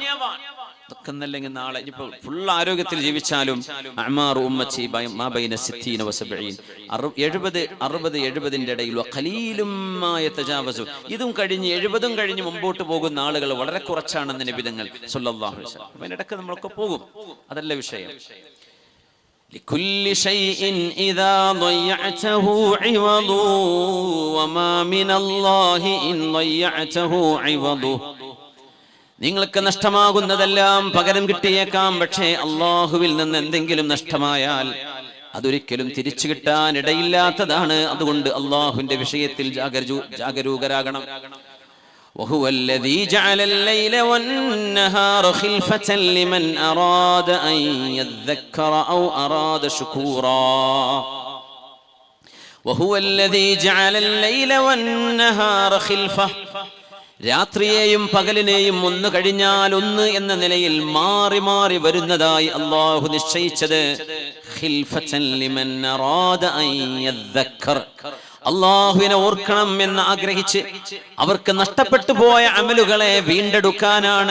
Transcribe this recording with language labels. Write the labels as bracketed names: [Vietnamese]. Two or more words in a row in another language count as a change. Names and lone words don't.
[Malayalam] ഇതൊക്കെ എന്നല്ലെങ്കിൽ നാളെ ഇനിയിപ്പോ ഫുൾ ആരോഗ്യത്തിൽ ജീവിച്ചാലും 70-60 ഇടയിൽ ഇതും കഴിഞ്ഞ് 70 കഴിഞ്ഞ് മുമ്പോട്ട് പോകുന്ന ആളുകൾ വളരെ കുറച്ചാണെന്ന് നബി തങ്ങൾ [Arabic] صلى الله عليه وسلم. [Malayalam] അതിനിടയ്ക്ക് നമ്മളൊക്കെ പോകും, അതല്ല വിഷയം. [Arabic] لكل شيء إذا ضيعته عوض وما من الله إن ضيعته عوض. [Malayalam] നിങ്ങൾക്ക് നഷ്ടമാകുന്നതെല്ലാം പകരം കിട്ടിയേക്കാം, പക്ഷേ അല്ലാഹുവിൽ നിന്ന് എന്തെങ്കിലും നഷ്ടമായാൽ അതൊരിക്കലും തിരിച്ചു കിട്ടാൻ ഇടയില്ലാത്തതാണ്. അതുകൊണ്ട് അല്ലാഹുവിന്റെ വിഷയത്തിൽ ജാഗരൂകരാകണം. [Arabic] وهو الذي جعل الليل والنهار خلفة لمن أراد أن يذكر أو أراد شكورا. وهو الذي جعل الليل والنهار خلفة. [Malayalam] രാത്രിയെയും പകലിനെയും ഒന്ന് കഴിഞ്ഞാൽ ഒന്ന് എന്ന നിലയിൽ മാറി മാറി വരുന്നതായി അല്ലാഹു നിശ്ചയിച്ചത്. [Arabic] خلفة لمن أراد أن يذكر. [Malayalam] അല്ലാഹുവിനെ ഓർക്കണം എന്ന് ആഗ്രഹിച്ച് അവർക്ക് നഷ്ടപ്പെട്ടു പോയ അമലുകളെ വീണ്ടെടുക്കാനാണ്.